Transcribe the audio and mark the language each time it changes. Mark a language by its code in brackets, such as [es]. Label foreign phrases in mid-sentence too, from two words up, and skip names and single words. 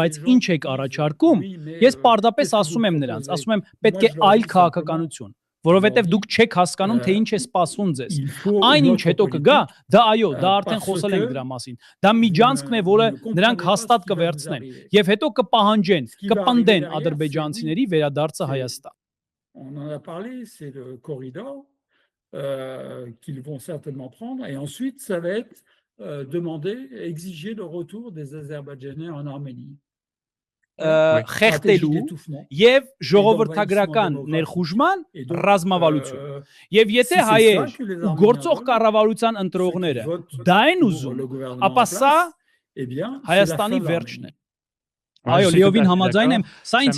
[hy] բայց ինչ եք առաջարկում, ես պարզապես ասում եմ նրանց, ասում եմ, պետք է այլ քաղաքականություն, որովհետև դուք չեք հասկանում, թե ինչ է սպասվում ձեզ։ Այն ինչ հետո կգա, դա այո, դա արդեն խոսել ենք դրա մասին։ Դա միջանցքն է, որը նրանք հաստատ կվերցնեն, եւ հետո կպահանջեն, կպնդեն ադրբեջանցիների վերադարձը Հայաստան։ [fr] On en a parlé, c'est le corridor qu'ils vont certainement prendre. Et ensuite, ça va être exiger le retour des Azerbaïdjanais en Arménie. [hy] Խեղտելու եւ ժողովրդագրական ներխուժման ռազմավարություն։ Եվ եթե հայեր ու գործող կառավարության ընտրողները դա են ուզում, ապա սա Հայաստանի վերջն է։ Այո, լիովին համաձայն եմ, սա ինձ